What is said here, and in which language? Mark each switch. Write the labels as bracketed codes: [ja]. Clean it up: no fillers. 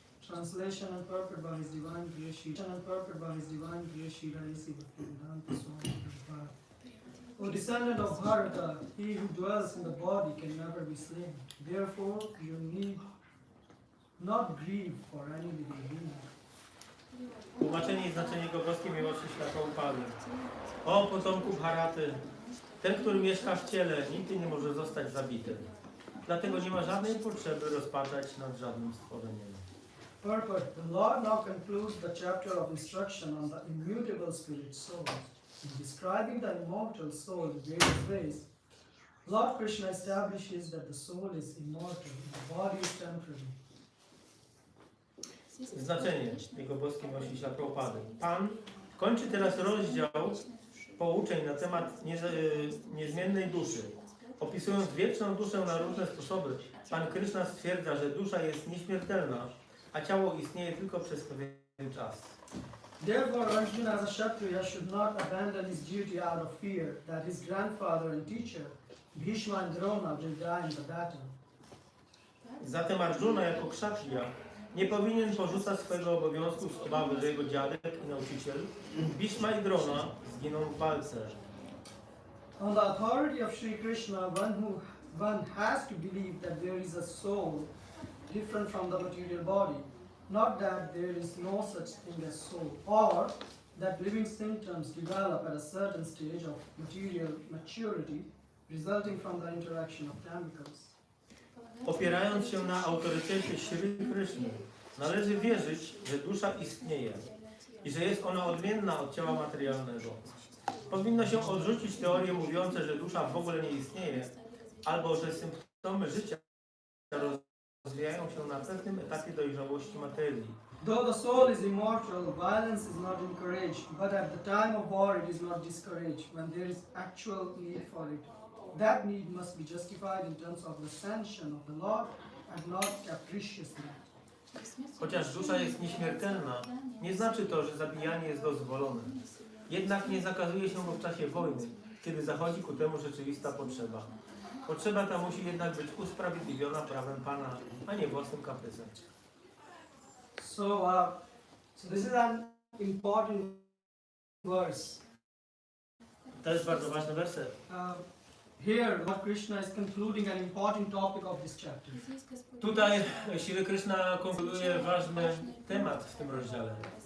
[en] Translation and purport by His Divine Grace. And purport by His Divine Grace. Shri Radhisi Bhaktivedanta Swami Prabhupada. O descendant of Bharata, he who dwells in the body can never be slain. Therefore, you need not grieve for any living being. [pl] Tłumaczenie i znaczenie jego boskiej miłości światła upady. O potomku Bharaty, ten, który mieszka w ciele, nigdy nie może zostać zabity. Dlatego nie ma żadnej potrzeby rozpaczać nad żadnym stworzeniem. [en] Purport. The Lord now concludes the chapter of instruction on the immutable spirit soul. In describing the immortal soul in various ways, Lord Krishna establishes that the soul is immortal, the body is temporary. [pl] Znaczenie jego boskiej miłości światła upady. Pan kończy teraz rozdział pouczeń na temat niezmiennej duszy. Opisując wieczną duszę na różne sposoby, Pan Krishna stwierdza, że dusza jest nieśmiertelna, a ciało istnieje tylko przez pewien czas. [en] Therefore, Arjuna as a Kshatriya should not abandon his duty out of fear that his grandfather and teacher, Bhishma and Drona, will die in the battle. [pl] Zatem Arjuna jako kshatriya nie powinien porzucać swojego obowiązku z obawy, że jego dziadek i nauczyciel, Bhishma i Drona, zginą w walce. [en] On the authority of Sri Krishna, one has to believe that there is a soul different from the material body, not that there is no such thing as soul, or that living symptoms develop at a certain stage of material maturity resulting from the interaction of chemicals. [pl] Opierając się na autorytecie Shri Krishny, należy wierzyć, że dusza istnieje i że jest ona odmienna od ciała materialnego. Powinno się odrzucić teorie mówiące, że dusza w ogóle nie istnieje, albo że symptomy życia rozwijają się na pewnym etapie dojrzałości materii. [en] Though the soul is immortal, violence is not encouraged, but at the time of war it is not discouraged when there is actual need for it. That need must be justified in terms of the sanction of the Lord and not capriciously. [pl] Chociaż dusza jest nieśmiertelna, nie znaczy to, że zabijanie jest dozwolone. Jednak nie zakazuje się go w czasie wojny, kiedy zachodzi ku temu rzeczywista potrzeba. Potrzeba ta musi jednak być usprawiedliwiona prawem Pana, a nie własnym kaprysem. [en] So this is an important verse. [pl] To jest bardzo ważny werset. [en] Here, Lord Krishna is concluding an important topic of this chapter. [pl] Tutaj Shri Krishna konkluduje ważny temat w tym rozdziale.